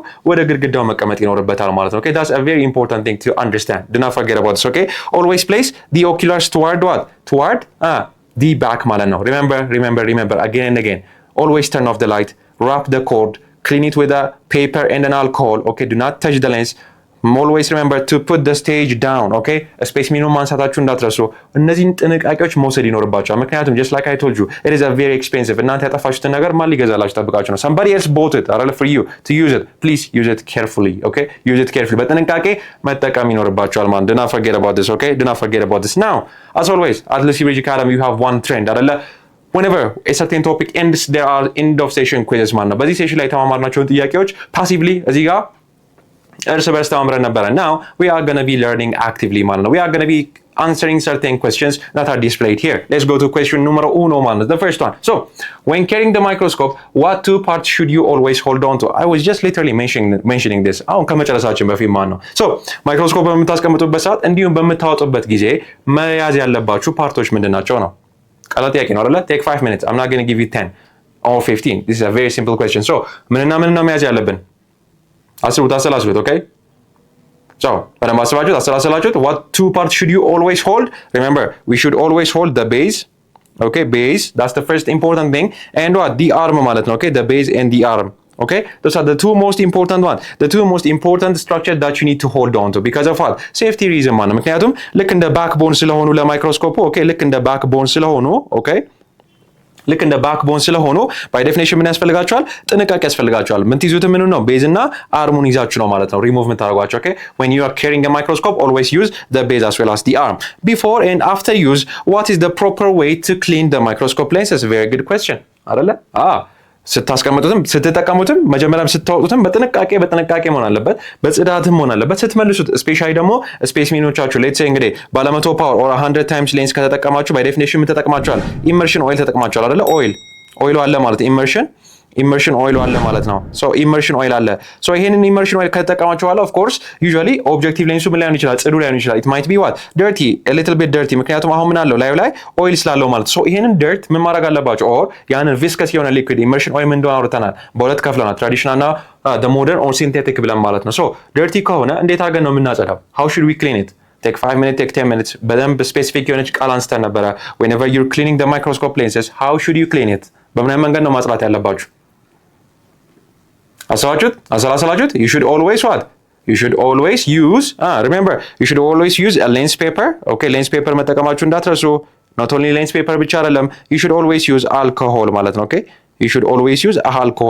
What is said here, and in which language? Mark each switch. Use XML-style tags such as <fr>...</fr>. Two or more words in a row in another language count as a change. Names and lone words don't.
<am>ወደ ግድግዳው መቀመጥ ይኖርበታል ማለት ነው</am> <en>ኦኬ that's a very important thing to understand do not forget about this okay always place the oculars toward what toward the back</en> <am>ማለት ነው</am> <en>remember again and again always turn off the light wrap the cord clean it with a paper and an alcohol okay do not touch the lens always remember to put the stage down okay space minimum</en> <am>ማንሳታችሁ እንዳትረሱ እነዚህን ጥንቃቄዎች መውሰድ ይኖርባችኋል ምክንያቱም</am> <en>just like I told you it is a very expensive</en> <am>እናንተ ያጠፋችሁትን ነገር ማን ሊገዛላችሁ ጠብቃችሁ ነው</am> <en>somebody else bought it or for you to use it please use it carefully okay use it carefully</en> <am>በጥንቃቄ መጠቀም ይኖርባችኋል ማለት</am> <en>do not forget about this okay do not forget about this now as always at Lucy Bridge Academy you have one trend አይደለ whenever a certain topic ends there are end of session quizzes</en> <am>ማለት ነው። በዚህ ሴሽን ላይ የተማማርናቸውን ጥያቄዎች</am> <en>passively</en> <am>እዚህ ጋር እርስ በርስ ተማምረን ነበረ።</am> <en>now we are going to be learning actively</en> <am>ማለት ነው።</am> <en>we are going to be answering certain questions that are displayed here. Let's go to question</en> <es>numero uno</es> <am>ማለት ነው.</am> <en>The first one. So when carrying the microscope, what two parts should you always hold on to? I was just literally mentioning this.</en> <am>አሁን ከመጨረሳችን በፊት ማለት ነው። so ማይክሮስኮፕ በምታስቀምጡበት ሰዓት እንዲሁም በምታወጡበት ጊዜ መያዝ ያለባችሁ ፓርቶች ምንድናቸው ነው? ቀላል ጥያቄ ነው አይደለ?</am> <en>take 5 minutes. I'm not going to give you 10 or 15. This is a very simple question.</en> <am>so ምንና መያዝ ያለብን አስቡት፣ አሰላስሉት። okay?</am> <en>So,</en> <am>በደንብ አስባችሁት አሰላሰላችሁት።</am> <en>what two parts should you always hold? Remember, we should always hold the base. Okay, base, that's the first important thing. And what? The arm</en> <am>ማለት ነው.</am> <en>Okay, the base and the arm. Okay, those are the two most important one. The two most important structure that you need to hold on to because of what? Safety reason</en> <am>ማለት ነው። ምክንያቱም ልክ እንደ ባክቦን ስለሆኑ ለማይክሮስኮፑ okay፣ ልክ እንደ ባክቦን ስለሆኑ okay፣ ልክ እንደ ባክቦን ስለሆኑ</am> <en>by definition</en> <am>ምን ያስፈልጋቸዋል? ጥንቃቄ ያስፈልጋቸዋል። የምትይዙት ምን ነው? ቤዝ እና አርሙን ይዛችሁ ነው ማለት ነው ሪሙቭ የምታደርጓቸው።</am> <en>ኦኬ when you are carrying a microscope always use the base as well as the arm. Before and after use, what is the proper way to clean the microscope lenses? Very good question አይደለ?</en> <am>ስታስቀምጡትም ስትጠቀሙትም መጀመሪያም ስታወጡትም በጥንቃቄ መሆን አለበት፣ በጽዳትም መሆን አለበት። ስትመልሱት ስፔሻሊ ደግሞ ስፔሲሜኖቻችሁ</am> <en>let's say</en> <am>እንግዲህ ባለ 100</am> <en>power or 100 times lens</en> <am>ከተጠቀማችሁ</am> <en>by definition</en> <am>ምን ተጠቅማችኋል?</am> <en>immersion oil</en> <am>ተጠቅማችኋል አይደለ? ኦይሉ አለ ማለት</am> <en>immersion oil</en> <am>አለ ማለት ነው። ሶ</am> <en>immersion oil</en> <am>አለ። ሶ ይሄንን</am> <en>immersion oil</en> <am>ከተጠቀማችሁ በኋላ</am> <en>of course usually objective</en> <am>ሌንሱ ምን ላይሆን ይችላል? ጽዱ ላይሆን ይችላል።</am> <en>it might be what dirty a little bit dirty</en> <am>ምክንያቱም አሁን ምን አለው ላዩ ላይ ኦይል ስላለው ማለት። ሶ ይሄንን ደርት ምን ማድረግ አለባችሁ? ኦር ያንን ቪስከስ የሆነ ሊኩዊድ</am> <en>immersion oil</en> <am>ምን እንደሆነ አውርተናል። በሁለት ከፍለናል፣ ትራዲሽናል እና</am> <en>the modern or synthetic</en> <am>ብለን ማለት ነው።</am> <en>so dirty</en> <am>ከሆነ እንዴት አድርገን ነው የምናጸዳው?</am> <en>how should we clean it? take 5 minutes, take 10 minutes።</en> <am>በደንብ ስፔሲፊክ የሆነች ቃል አንስተን ነበረ።</am> <en>whenever you're cleaning the microscope lenses, how should you clean it?</en> <am>በምን አይነት መንገድ ነው ማጽዳት ያለባችሁ? አሰላሰላችሁት?</am> <en>you should always what? you should always use remember, you should always use a lens paper. okay, lens paper</en> <am>መጠቀማችሁ እንዳትረሱ።</am> <en>not only lens paper</en> <am>ብቻ አይደለም፣</am> <en>you should always use alcohol</en> <am>ማለት ነው።</am> <en>okay, you should always use alcohol.</en>